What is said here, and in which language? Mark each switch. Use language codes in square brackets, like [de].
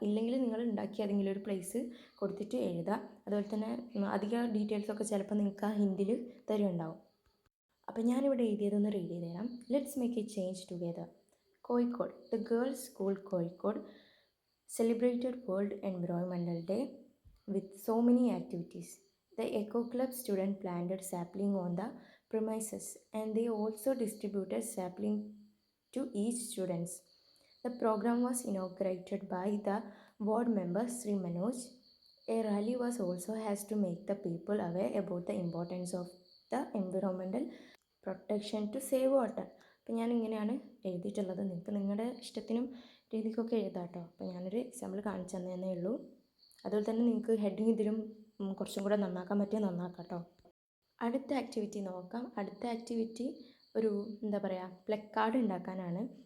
[ml] ഇല്ലെങ്കിൽ നിങ്ങൾ ഉണ്ടാക്കി ഏതെങ്കിലും ഒരു പ്ലേസ് കൊടുത്തിട്ട് എഴുതുക. അതുപോലെ തന്നെ അധികം ഡീറ്റെയിൽസൊക്കെ ചിലപ്പോൾ നിങ്ങൾക്ക് ആ ഹിൻഡിൽ തരുന്നുണ്ടാവും. അപ്പോൾ ഞാനിവിടെ എഴുതിയതൊന്ന് റീഡ് ചെയ്ത് തരാം. [en] Let's make a change together. Kozhikode, the girls school Kozhikode celebrated world environmental day with so many activities. The Eco Club student planted sapling on the premises and they also distributed sapling to each students. The program was inaugurated by the ward member Sri Manoj. A rally was also has to make the people aware about the importance of the environmental protection to save water. [ml] അപ്പോൾ ഞാൻ ഇങ്ങനെയാണ് എഴുതിയിട്ടുള്ളത്. നിങ്ങൾക്ക് നിങ്ങളുടെ ഇഷ്ടത്തിനും രീതിക്കൊക്കെ എഴുതാം കേട്ടോ. അപ്പോൾ ഞാനൊരു എക്സാമ്പിൾ കാണിച്ചു തന്നേ ഉള്ളൂ. അതുപോലെ തന്നെ നിങ്ങൾക്ക് ഹെഡിങ് ഇതിലും കുറച്ചും കൂടെ നന്നാക്കാൻ പറ്റിയാൽ നന്നാക്കാം കേട്ടോ. അടുത്ത ആക്ടിവിറ്റി നോക്കാം. അടുത്ത ആക്ടിവിറ്റി ഒരു എന്താ പറയുക, പ്ലക്കാർഡ് ഉണ്ടാക്കാനാണ്.